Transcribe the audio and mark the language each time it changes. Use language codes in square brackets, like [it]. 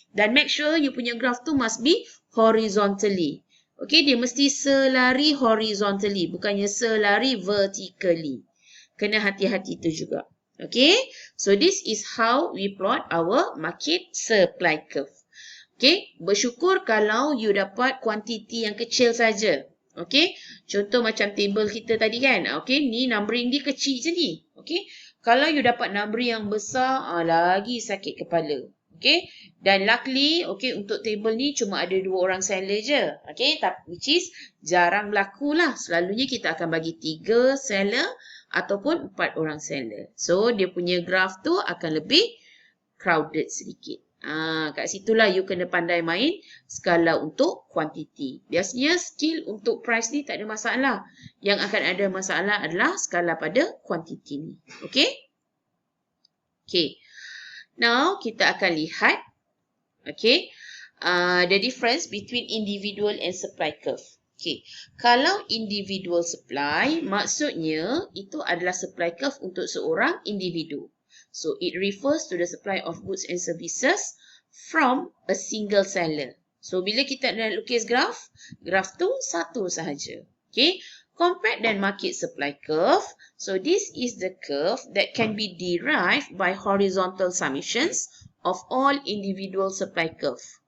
[en] Dan make sure you punya graph tu must be horizontally. [ms] Okay. Dia mesti selari horizontally. Bukannya selari vertically. Kena hati-hati tu juga. Okay. [en] So, this is how we plot our market supply curve. Okay. [ms] Bersyukur kalau you dapat kuantiti yang kecil saja. Okay, contoh macam table kita tadi kan. Okay, ni numbering dia kecil je ni. Okay, kalau you dapat numbering yang besar, lagi sakit kepala. Okay, dan luckily, okay, untuk table ni cuma ada 2 orang seller je. Okay, which is jarang berlaku lah. Selalunya kita akan bagi 3 seller ataupun 4 orang seller. So, dia punya graph tu akan lebih crowded sedikit. Kat situlah you kena pandai main skala untuk kuantiti. Biasanya skill untuk price ni tak ada masalah. Yang akan ada masalah adalah skala pada kuantiti ni. [en] Okay? Okay. Now, [ms] kita akan lihat [en] okay, the difference between individual and supply curve. Okay. [ms] Kalau individual supply, maksudnya itu adalah supply curve untuk seorang individu. [en] So, it refers to the supply of goods and services from a single seller. [ms] So, bila kita nak lukis graf tu satu sahaja. Okay. [en] Compared dan market supply curve. So, this is the curve that can be derived by horizontal summations of all individual supply curve.